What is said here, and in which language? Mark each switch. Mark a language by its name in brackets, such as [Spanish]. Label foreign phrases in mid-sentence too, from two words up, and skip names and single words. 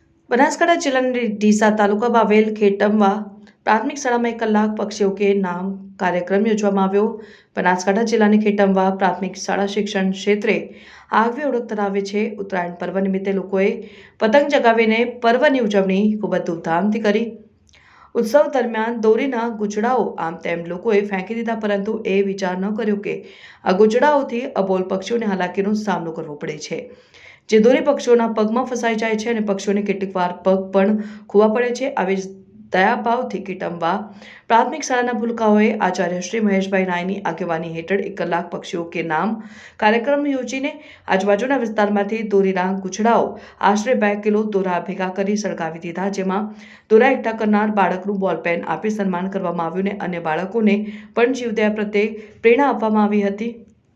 [Gujarati] બનાસકાંઠા જિલ્લાની ડીસા તાલુકામાં આવેલ ખેટમવા પ્રાથમિક શાળામાં 1 કલાક પક્ષીઓ કે નામ કાર્યક્રમ યોજવામાં આવ્યો। બનાસકાંઠા જિલ્લાની ખેટમવા પ્રાથમિક શાળા શિક્ષણ ક્ષેત્રે આગવી ઓળખ ધરાવે છે। ઉત્તરાયણ પર્વ નિમિત્તે લોકોએ પતંગ ચગાવીને પર્વની ઉજવણી ખૂબ જ ધૂમધામથી કરી। ઉત્સવ દરમિયાન દોરીના ગુજડાઓ આમ તેમ લોકોએ ફેંકી દીધા, પરંતુ એ વિચાર ન કર્યો કે આ ગુજડાઓથી અબોલ પક્ષીઓને હાલાકીનો સામનો કરવો પડે છે। જે દોરી પક્ષીઓના પગમાં ફસાઈ જાય છે અને પક્ષીઓને કેટલીકવાર પગ પણ ખોવા પડે છે। આવી જ દયાભાવથી ખેટમવા પ્રાથમિક શાળાના ભૂલકાઓએ આચાર્ય શ્રી મહેશભાઈ નાયની આગેવાની હેઠળ 1 કલાક પક્ષીઓ કે નામ કાર્યક્રમ યોજીને આજુબાજુના વિસ્તારમાંથી દોરીના ગુછડાઓ આશરે 2 કિલો દોરા ભેગા કરી સળગાવી દીધા, જેમાં દોરા એકઠા કરનાર બાળકનું બોલપેન આપી સન્માન કરવામાં આવ્યું અને અન્ય બાળકોને પણ જીવદયા પ્રત્યે પ્રેરણા આપવામાં આવી હતી।